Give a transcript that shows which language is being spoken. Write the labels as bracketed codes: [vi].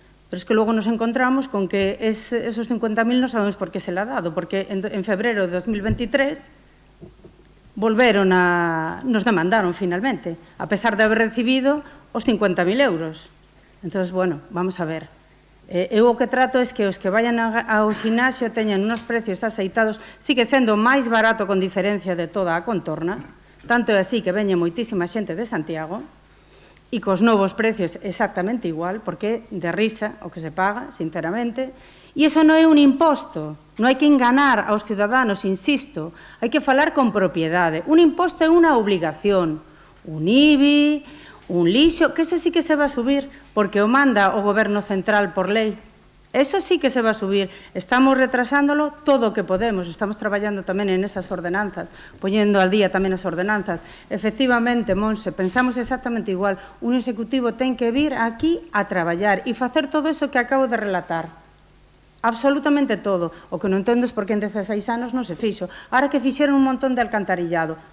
[gl] Pero es que logo nos encontramos con que esos 50.000 non sabemos por que [es] se le ha dado, [gl] porque en febrero de 2023 nos demandaron finalmente, a pesar de haber recibido os 50.000 euros. Entón, bueno, vamos a ver. Eu o que trato é que os que vayan ao ximnasio teñan unos precios aceitados, sigue sendo máis barato con diferencia de toda a contorna, tanto é así que veña moitísima xente de Santiago, e cos novos precios exactamente igual, porque de risa o que se paga, sinceramente, e iso non é un imposto, Non hai que enganar aos ciudadanos, insisto, hai que falar con propiedade. Un imposto é unha obligación, un IBI, un lixo, que [es] eso sí que se va a subir, [gl] porque o manda o Goberno Central por lei. [es] Eso sí que se va a subir. [gl] Estamos retrasándolo todo o que podemos. Estamos traballando tamén en esas ordenanzas, poñendo al día tamén as ordenanzas. Efectivamente, Monse, pensamos exactamente igual. Un executivo ten que vir aquí a traballar e facer todo eso que acabo de relatar. Absolutamente todo. O que non entendo é porque en 16 anos non se fixo. Ahora que fixeron un montón de alcantarillado.